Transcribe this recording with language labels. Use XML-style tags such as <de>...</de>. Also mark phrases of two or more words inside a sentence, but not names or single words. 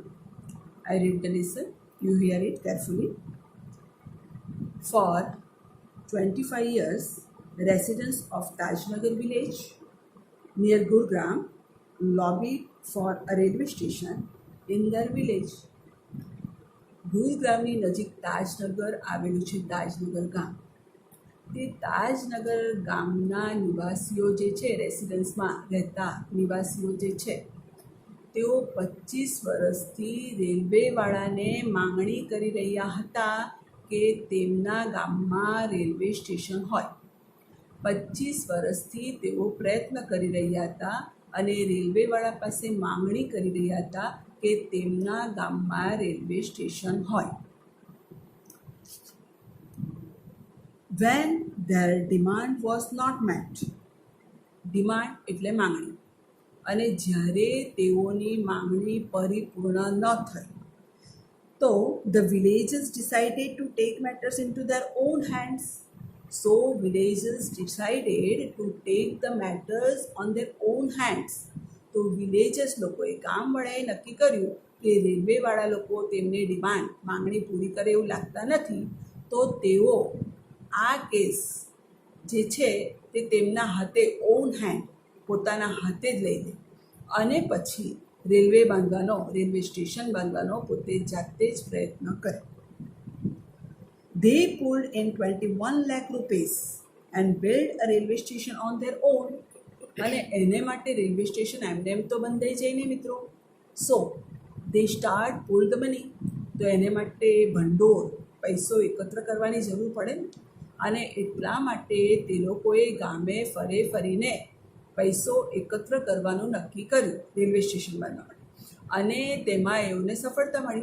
<en>I read the lesson, you hear it carefully. For 25 years, residents of Tajnagar village near Gurgaon lobbied for a railway station in their village.</en> <gu>ગુરુગ્રામની નજીક તાજનગર આવેલું છે. તાજનગર ગામ, તે તાજનગર ગામના નિવાસીઓ જે છે, રેસિડન્સમાં રહેતા નિવાસીઓ જે છે, તેઓ 25 વર્ષથી રેલવેવાળાને માંગણી કરી રહ્યા હતા કે તેમના ગામમાં રેલવે સ્ટેશન હોય. 25 વર્ષથી તેઓ પ્રયત્ન કરી રહ્યા હતા અને રેલવેવાળા પાસે માંગણી કરી રહ્યા હતા કે તેમના ગામમાં રેલવે સ્ટેશન હોય.</gu> <en>When their demand was not met, demand</en> <gu>એટલે માંગણી, અને જ્યારે તેઓની માંગણી પરિપૂર્ણ ન થઈ, તો</gu> <en>the villagers decided to take matters into their own hands. So villagers decided to take the matters on their own hands.</en> <gu>તો વિલેજર્સ લોકોએ, ગામવાળાએ નક્કી કર્યું કે રેલવેવાળા લોકો તેમને માંગણી પૂરી કરે એવું લાગતા નથી, તો તેઓ આ કેસ જે છે તે તેમના હાથે</gu> <en>on hand,</en> <gu>પોતાના હાથે જ લઈ લે અને પછી રેલવે સ્ટેશન બાંધવાનો પોતે જાતે જ પ્રયત્ન કરે.</gu> <en>They pulled in 21 lakh rupees and built a railway station on their own.</en> <gu>અને એને માટે રેલવે સ્ટેશન એમને એમ તો બંધાઈ જાય ને મિત્રો.</gu> <en>So they start pull the money.</en> <gu>તો એને માટે ભંડોળ, પૈસો એકત્ર કરવાની જરૂર પડે ને, અને એટલા માટે તે લોકોએ ગામે ફરીને પૈસો એકત્ર કરવાનું નક્કી કર્યું રેલવે સ્ટેશન બાંધવા માટે, અને તેમાં એમને સફળતા મળી.</gu>